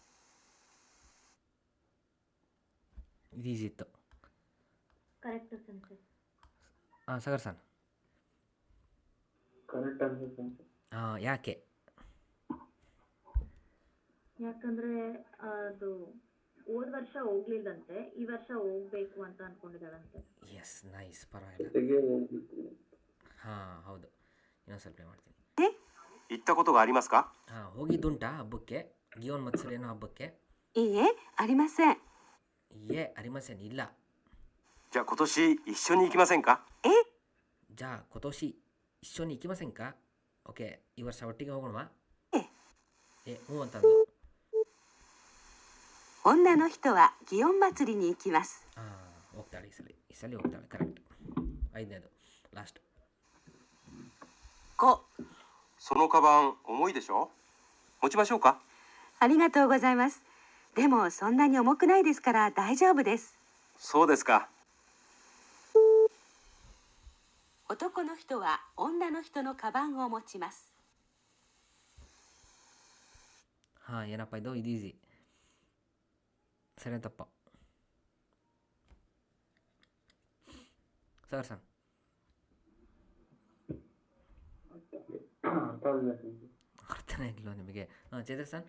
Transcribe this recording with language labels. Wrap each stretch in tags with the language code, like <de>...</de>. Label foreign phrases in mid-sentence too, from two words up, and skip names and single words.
<kn>ಇದು ಈಸಿ ಇತ್ತು.</kn> <en>correct senses.</en> <kn>ಸಾಗರ್ ಸರ್.</kn> <en>correct answer senses.</en> <kn>ಯಾಕೆ? ಯಾಕಂದ್ರೆ ಅದು ಹೋದ ವರ್ಷ ಹೋಗ್ಲಿಲ್ಲಂತೆ, ಈ ವರ್ಷ ಹೋಗ್ಬೇಕು ಅಂತ ಅನ್ಕೊಂಡಿದ್ದಾಳಂತೆ. ಎಸ್, ನೈಸ್, ಪರವಾಗಿಲ್ಲ. ಜೊತೆಗೆ ಹೋಗಿತ್ತು. ಹೌದು, ಇನ್ನೊಂದು ಸ್ವಲ್ಪ ಮಾಡ್ತೀನಿ.</kn> <ja>行ったことがありますか。</ja> <kn>ಹೋಗಿದ್ದುಂಟಾ ಹಬ್ಬಕ್ಕೆ, ಗಿಯೋನ್ ಮತ್ಸರೇನೋ ಹಬ್ಬಕ್ಕೆ?</kn> <ja>いいえ、ありません。ありません、ಇಲ್ಲ. じゃあ今年一緒に行きませんか。じゃあ今年一緒に行きませんか。</ja> <kn>ಓಕೆ, ಈ ವರ್ಷ ಒಟ್ಟಿಗೆ ಹೋಗೋಣವಾ? ಹ್ಞೂ ಅಂತಂದು.</kn> <ja>女の人は祇園祭りに行きます。</ja> <kn>ಹೋಗ್ತಾಳೆ ಈ ಸಲ ಹೋಗ್ತಾಳೆ. ಕರೆಕ್ಟ್. ಐದನೇದು ಲಾಸ್ಟ್. 5.</kn> <ja>そのカバン重いでしょ。持ちましょうか。ありがとうございます。でもそんなに重くないですから大丈夫です。そうですか。男の人は女の人のカバンを持ちます。</ja> <kn>ಏನಪ್ಪ ಇದು ಈಸಿ. ಸರಿ ತಪ್ಪ. ಸಾಗರ್ ಸರ್. ಅರ್ಥನೇ ಆಗಿಲ್ಲ ನಿಮಗೆ? ಚೇತರ್ ಸರ್.</kn>